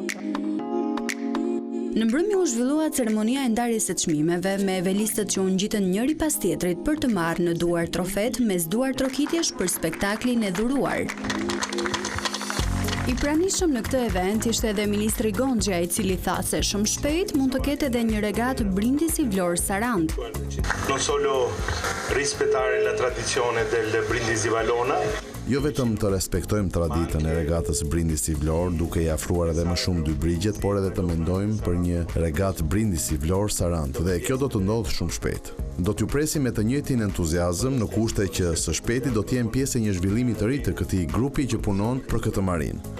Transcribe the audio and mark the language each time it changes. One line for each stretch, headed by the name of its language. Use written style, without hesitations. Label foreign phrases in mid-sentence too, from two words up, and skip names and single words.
Albanian: Në mbrëmje u zhvillua ceremonia e ndarjes së çmimeve me velistët që u ngjitën njëri pas tjetrit për të marrë në duar trofet mes duar trokitjesh për spektaklin e dhuruar. I pranishëm në këtë event ishte edhe ministri Gonxha, i cili tha se shumë shpejt mund të ketë edhe një regatë Brindisi Vlorë Sarand.
Italian: Non solo rispettare la tradizione del Brindisi Valona,
Albanian: Jo vetëm të respektojmë traditën e regatës Brindisi Vlorë duke i afruar edhe më shumë dy brigjet, por edhe të mendojmë për një regatë Brindisi Vlorë Sarand dhe kjo do të ndodhë shumë shpejt. Do t'ju presim me të njëjtin entuziazëm në kushte që së shpejti do t'jem pjesë e një zhvillimi të ri të këtij grupi që punon për këtë marinë.